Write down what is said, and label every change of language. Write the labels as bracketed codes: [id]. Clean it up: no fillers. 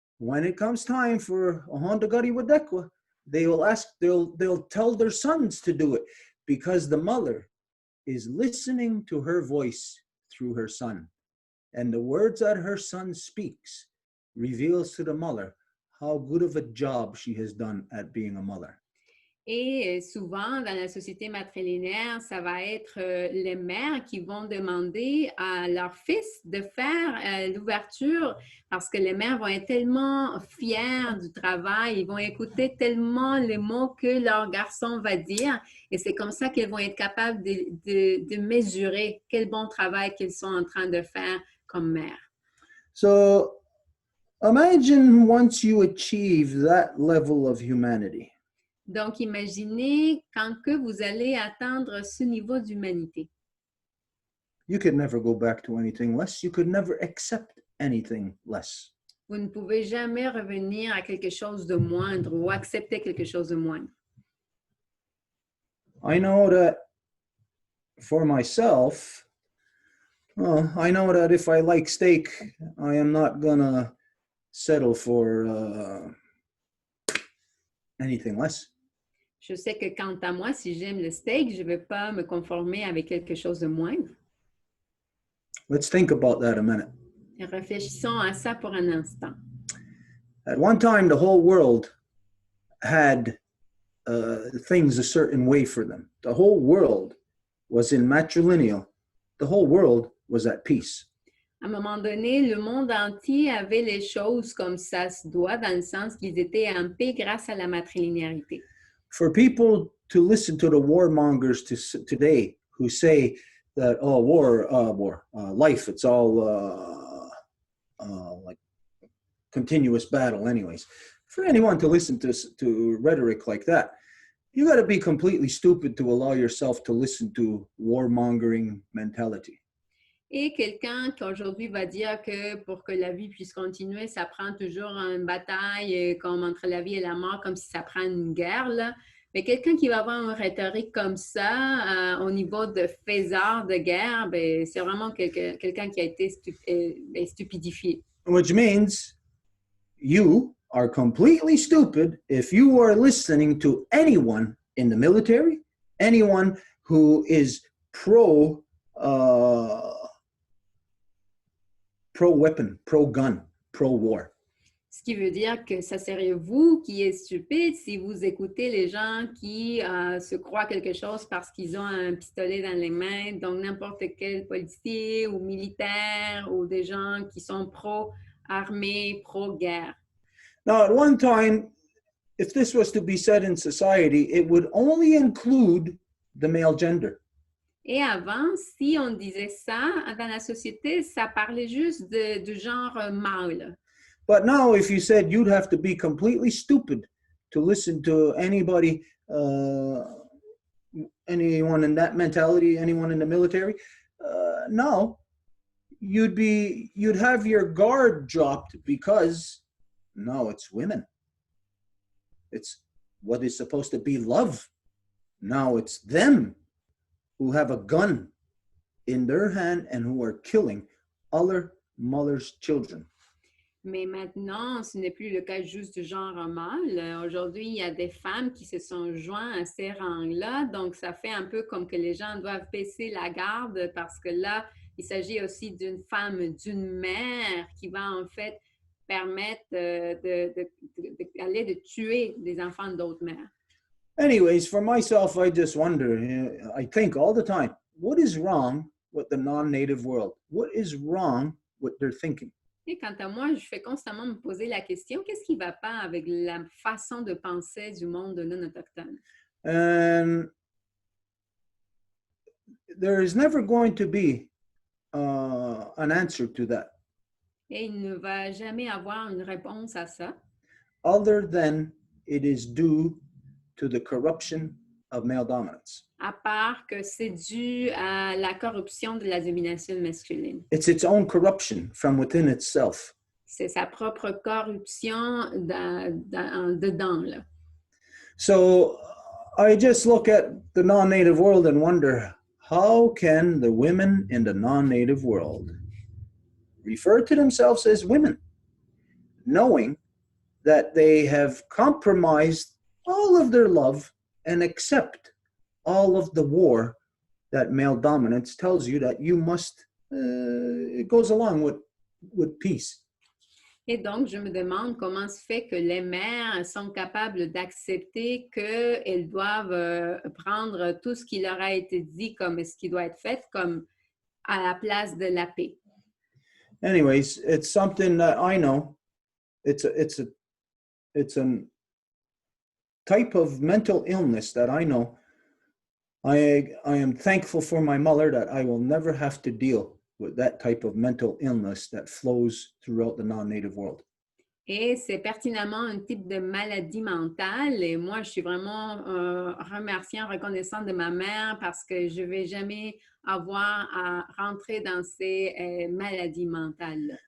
[en] When it comes time for a Honda Gari Wadekwa, they'll tell their sons to do it because the mother is listening to her voice through her son. And the words that her son speaks reveals to the mother how good of a job she has done at being a mother. [fr] Et souvent, dans la société matrilinéaire, ça va être les mères qui vont demander à leur fils de faire l'ouverture parce que les mères vont être tellement fières du travail, ils vont écouter tellement les mots que leur garçon va dire et c'est comme ça qu'ils vont être capables de mesurer quel bon travail qu'ils sont en train de faire comme mère. [en] So imagine once you achieve that level of humanity. [fr] Donc, imaginez quand que vous allez atteindre ce niveau d'humanité. [en] You could never go back to anything less. You could never accept anything less. [fr] Vous ne pouvez jamais revenir à quelque chose de moindre ou accepter quelque chose de moindre. [en] I know that for myself, I know that if I like steak, I am not gonna settle for anything less. [fr] Je sais que quant à moi, si j'aime le steak, je ne vais pas me conformer avec quelque chose de moindre. [en] Let's think about that a minute. [fr] Réfléchissons à ça pour un instant. [en] At one time, the whole world had things a certain way for them. The whole world was in matrilineal, the whole world was at peace. [fr] À un moment donné, le monde entier avait les choses comme ça se doit, dans le sens qu'ils étaient en paix grâce à la matrilinéarité. [en] For people to listen to the warmongers today who say that, oh, life, it's all like continuous battle anyways. For anyone to listen to rhetoric like that, you got to be completely stupid to allow yourself to listen to warmongering mentality. [fr] Et quelqu'un qui aujourd'hui va dire que pour que la vie puisse continuer, ça prend toujours une bataille comme entre la vie et la mort, comme si ça prend une guerre, là. Mais quelqu'un qui va avoir une rhétorique comme ça, au niveau de faiseur de guerre, ben, c'est vraiment quelqu'un qui a été stupidifié. [en] Which means you are completely stupid if you are listening to anyone in the military, anyone who is pro-weapon, pro-gun, pro-war. [fr] Ce qui veut dire que ça serait vous qui êtes stupide si vous écoutez les gens qui se croient quelque chose parce qu'ils ont un pistolet dans les mains, donc n'importe quel policier ou militaire ou des gens qui sont pro-armée, pro-guerre. [en] Now, at one time, if this was to be said in society, it would only include the male gender. [fr] Et avant, si on disait ça dans la société, ça parlait juste du genre mâle. [en] But now, if you said you'd have to be completely stupid to listen to anybody, anyone in that mentality, anyone in the military, no, you'd have your guard dropped because no, it's women. It's what is supposed to be love. Now it's them who have a gun in their hand and who are killing other mothers' children. [fr] Mais maintenant, ce n'est plus le cas juste du genre mâle. Aujourd'hui, il y a des femmes qui se sont jointes à ces rangs-là. Donc, ça fait un peu comme que les gens doivent baisser la garde parce que là, il s'agit aussi d'une femme, d'une mère qui va en fait permettre d'aller de tuer des enfants d'autres mères. [en] Anyways, for myself, I just wonder, I think all the time, what is wrong with the non-native world? What is wrong with their thinking? [fr] Et quant à moi, je fais constamment me poser la question, qu'est-ce qui ne va pas avec la façon de penser du monde non autochtone? [en] And there is never going to be an answer to that. [fr] Et il ne va jamais avoir une réponse à ça. [en] Other than it is due to the corruption of male dominance. [fr] À part que c'est dû à la corruption de la domination masculine. [en] It's its own corruption from within itself. [fr] C'est sa propre corruption dedans, là. [en] So I just look at the non-native world and wonder, how can the women in the non-native world refer to themselves as women, knowing that they have compromised all of their love and accept all of the war that male dominance tells you that you must, it goes along with peace. [fr] Et donc, je me demande comment se fait que les mères sont capables d'accepter qu'elles doivent prendre tout ce qui leur a été dit comme ce qui doit être fait comme à la place de la paix. [en] Anyways, it's something that I know. It's a type of mental illness that I know. I am thankful for my mother that I will never have to deal with that type of mental illness that flows throughout the non-native world. [fr] Et c'est pertinemment un type de maladie mentale. Et moi, je suis vraiment remerciant, reconnaissant de ma mère parce que je ne vais jamais avoir à rentrer dans ces maladies mentales.